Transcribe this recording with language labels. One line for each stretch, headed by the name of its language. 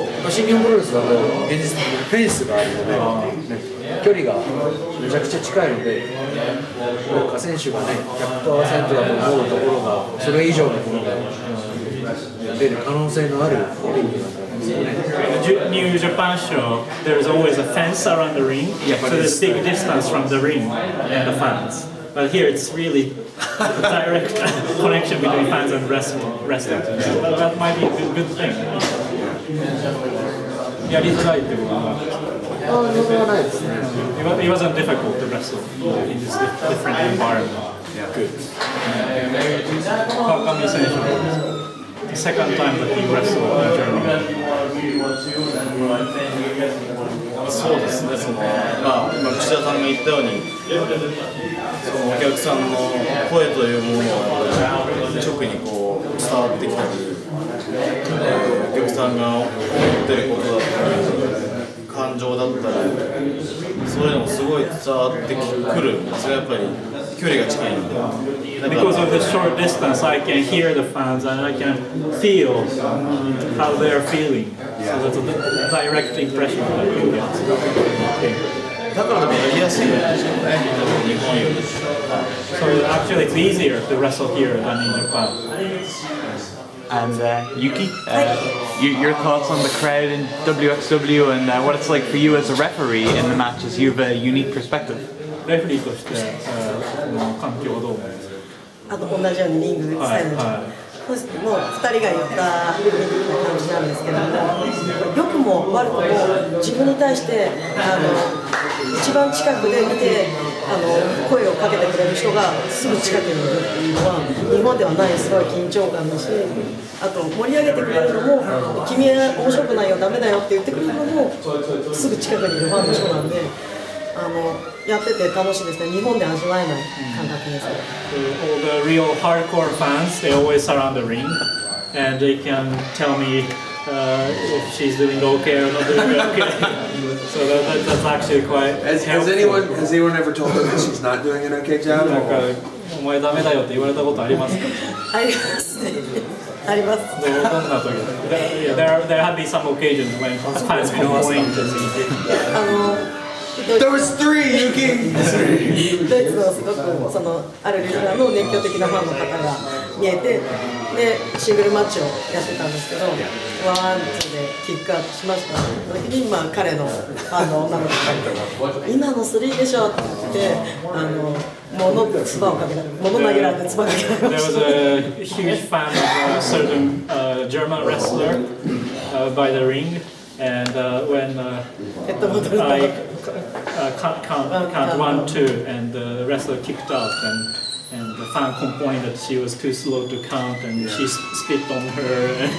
Japanese: 新日本プロレスだと現実的にフェンスがあるので、距離がめちゃくちゃ近いので、なんか選手がね 100% だと思うところがそれ以上のものが出る可能性のあるリングなんだ。
English: New Japan show, there's always a fence around the ring, so there's big distance from the ring and the fans. But here it's really a direct connection between fans and wrestlers. So that might be a good thing.
Japanese: やりづらいってことはないですね。
English: It wasn't difficult to wrestle in this different environment. Good. Kawakami
Japanese: 選手は
English: the second time that he wrestled in Germany.
Japanese: そうですね、今、串田さんが言ったように、そのお客さんの声というものが直にこう伝わってきたり、お客さんが思ってることだったり、感情だったり、そういうのもすごい伝わってくる、それはやっぱり距離が近いので。
English: Because of the short distance, I can hear the fans and I can feel how they're feeling. So that's a direct impression that you get.
Japanese: だからでもやりやすいんですよね、日本より。
English: So actually it's easier to wrestle here than in Japan. And Yuki, your thoughts on the crowd in WXW and what it's like for you as a referee in the matches? You have a unique perspective.
Japanese: レフェリーとして環境はどう思いますか？あと同じようにリングサイドに、もう2人が言ったみたいな感じなんですけども、良くも悪くも自分に対して一番近くで見て声をかけてくれる人がすぐ近くにいるっていうのは日本ではないすごい緊張感だし、あと盛り上げてくれるのも君は面白くないよダメだよって言ってくれるのもすぐ近くにいるファンの人なんで。やってて楽しいですね。日本で味わえない感覚です。
English: All the real hardcore fans, they always surround the ring, and they can tell me if she's doing okay or not doing okay. So that's actually quite. Has anyone ever told her that she's not doing an okay job?
Japanese: なんかお前ダメだよって言われたことありますか？ありますね。あります。どんな時？
English: There have been some occasions when fans complain to me. There was 3, Yuki!
Japanese: ドイツのすごくあるレスラーの熱狂的なファンの方が見えて、でシングルマッチをやってたんですけど、ワンツーでキックアウトしました。その時に彼のファンの女の子が今の3でしょって言って物投げられて唾かけられました。
English: There was a huge fan of a certain German wrestler by the ring. And when
Japanese: ペットボトル
English: I
Japanese: と
English: count 1, 2, and the wrestler kicked out, and the fan complained that she was too slow to count, and she spit on her.